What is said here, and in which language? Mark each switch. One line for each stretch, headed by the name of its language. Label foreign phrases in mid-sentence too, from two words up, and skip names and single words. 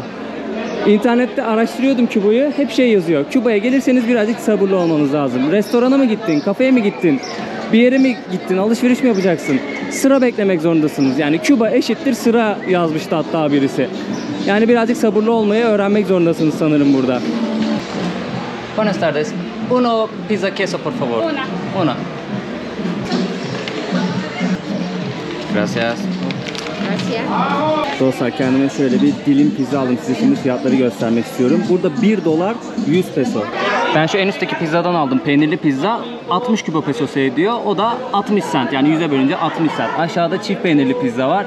Turkish: İnternette araştırıyordum Küba'yı. Hep şey yazıyor. Küba'ya gelirseniz birazcık sabırlı olmanız lazım. Restorana mı gittin? Kafeye mi gittin? Bir yere mi gittin? Alışveriş mi yapacaksın? Sıra beklemek zorundasınız. Yani Küba eşittir sıra yazmıştı hatta birisi. Yani birazcık sabırlı olmayı öğrenmek zorundasınız sanırım burada.
Spanish: Buenas tardes. Uno pizza queso por favor. Una. Gracias.
Turkish: Dostlar kendime şöyle bir dilim pizza aldım. Size şimdi fiyatları göstermek istiyorum. Burada 1 dolar 100 peso. Ben şu en üstteki pizzadan aldım. Peynirli pizza 60 Küba pesosu ediyor. O da 60 cent. Yani 100'e bölünce 60 cent. Aşağıda çift peynirli pizza var.